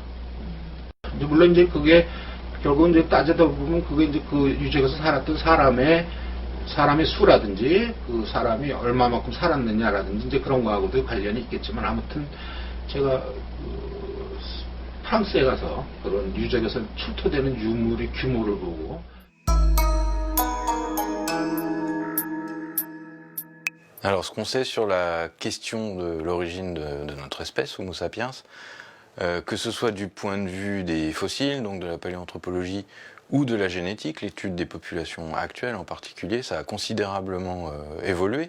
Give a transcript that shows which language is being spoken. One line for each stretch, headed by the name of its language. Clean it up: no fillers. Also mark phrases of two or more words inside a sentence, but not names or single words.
Korean: 물론 이제 그게 결국은 이제 따져다 보면 그게 이제 그 유적에서 살았던 사람의 수라든지 그 사람이 얼마만큼 살았느냐라든지 이제 그런 거하고도 관련이 있겠지만 아무튼 제가 프랑스에 가서 그런 유적에서 출토되는 유물의 규모를 보고
French: Alors, ce qu'on sait sur la question de l'origine de notre espèce, Homo sapiens, que ce soit du point de vue des fossiles, donc de la paléanthropologie, ou de la génétique, l'étude des populations actuelles en particulier, ça a considérablement évolué.